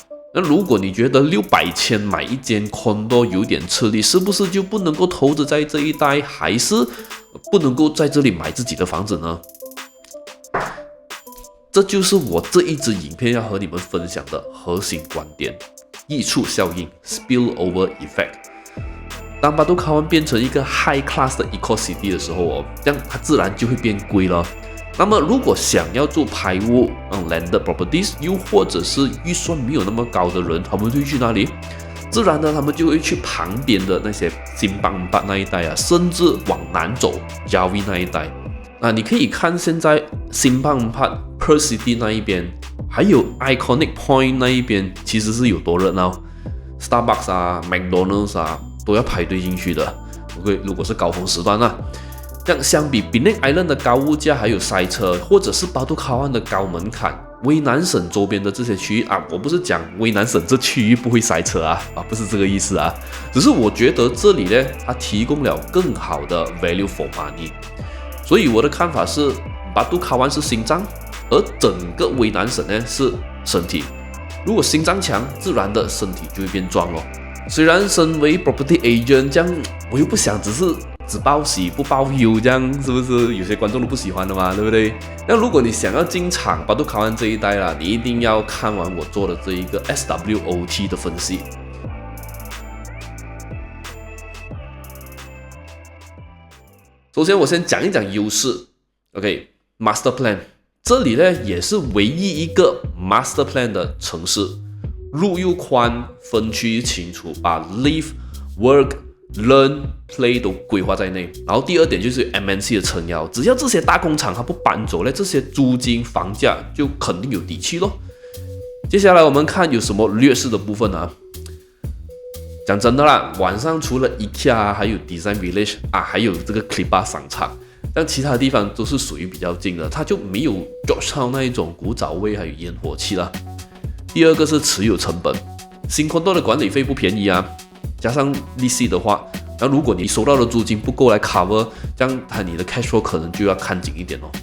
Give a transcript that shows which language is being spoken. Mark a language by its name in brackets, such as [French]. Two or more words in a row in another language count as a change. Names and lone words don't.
[Chinese] 那如果你覺得600千買一間 condo 有點吃力，是不是就不能夠投資在這一帶，還是不能夠在這裡買自己的房子呢？這就是我這一支影片要和你們分享的核心觀點：溢出效應 [English] （spillover effect）。 [Chinese] 當巴杜卡灣變成一個 [English] high class [Chinese] 的 [English] eco city [Chinese] 的時候哦，這樣它自然就會變貴了。那麼如果想要住排屋 [English] landed properties， [Chinese] 又或者是預算沒有那麼高的人，他們會去哪裡？自然呢，他們就會去旁邊的那些Simpang 4那一帶啊，甚至往南走 Jawi 那一帶。你可以看現在 Simpang 4 Pearl City 那一邊，還有 Iconic Point 那一邊，其實是有多熱鬧 ，Starbucks 啊、McDonald's 啊。都要排隊進去的。OK， 如果是高峰時段啊，這樣相比 Penang Island 的高物價還有塞車，或者是巴杜卡灣的高門檻，威南省周邊的這些區域啊，我不是講威南省這區域不會塞車啊，不是這個意思啊，只是我覺得這裡呢，它提供了更好的 [English] value for money。 [Chinese] 所以我的看法是，巴杜卡灣是心臟，而整個威南省呢是身體。如果心臟強，自然的身體就會變壯哦。雖然身為 [English] property agent [Chinese] 這樣，我又不想只是只報喜不報憂，這樣是不是有些觀眾都不喜歡的嘛，對不對？那如果你想要進場巴杜卡灣這一帶啦，你一定要看完我做的這一個 SWOT 的分析。首先我先講一講優勢 ，OK， [English] Master Plan， [Chinese] 這裡呢也是唯一一個 [English] Master Plan [Chinese] 的城市。路又寬，分區又清楚，把 [English] live、work、learn、play [Chinese] 都規劃在內。然後第二點就是 MNC 的撐腰，只要這些大工廠它不搬走呢，這些租金房價就肯定有底氣咯。接下來我們看有什麼劣勢的部分啊？講真的啦，晚上除了 IKEA 還有 Design Village 還有這個 Klippa 商場，但其他地方都是屬於比較近的，它就沒有 Georgetown 那一種古早味還有煙火氣啦。第二個是持有成本，新 condo 的管理費不便宜啊，加上利息的話，那如果你收到的租金不夠來 cover， 這樣你的 [English] cash flow [Chinese] 可能就要看緊一點哦。